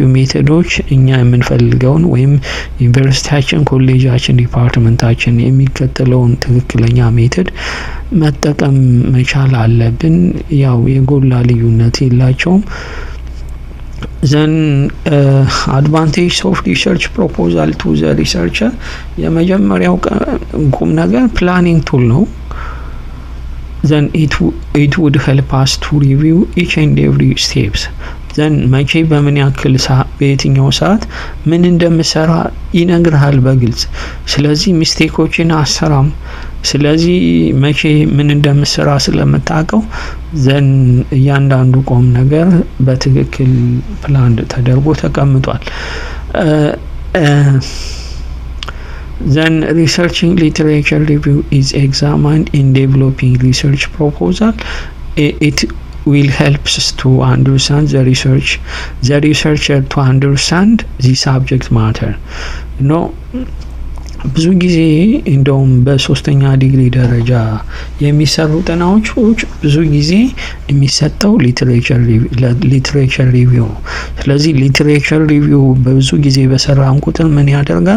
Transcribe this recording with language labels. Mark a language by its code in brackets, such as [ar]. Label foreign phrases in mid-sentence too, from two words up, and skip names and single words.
[am] ሜቶዶች እኛ የምንፈልገውን ወይም ዩኒቨርሲቲያችን፣ ኮሌጃችን፣ ዲፓርትመንታችን የሚከተለውን ትክክለኛ ሜቶድ መጠቀም መቻል አለብን። ያው የጎላ ልዩነት የላቸውም። [en] then advantage of research proposal to the researcher [am] የመጀመሪያው ቁም ነገር [en] planning tool [am] ነው። [en] then it would help us to review each and every steps. [am] then መቼ በምን ያክል በየትኛው ሰዓት ምን እንደምሰራ ይነግርሃል በግልጽ። ስለዚህ ሚስቴኮችን አሰራም። ስለዚህ መቼ ምን እንደምሰራ ስለምታውቀው ዘን እያንዳንዱ ቆም ነገር በትክክል ፕላን ተደርጎ ተቀምጧል። [en] Then researching literature review is examined in developing research proposal. It will help us to understand the researcher to understand the subject matter. [am] ብዙ ጊዜ እንደውም በ3ኛ ዲግሪ ደረጃ የሚሰሩ ጥናቶች ብዙ ጊዜ የሚሰጠው [en] literature review። [am] ስለዚህ [en] literature review [am] በብዙ ጊዜ በሰራን ቁጥር ምን ያደርጋል?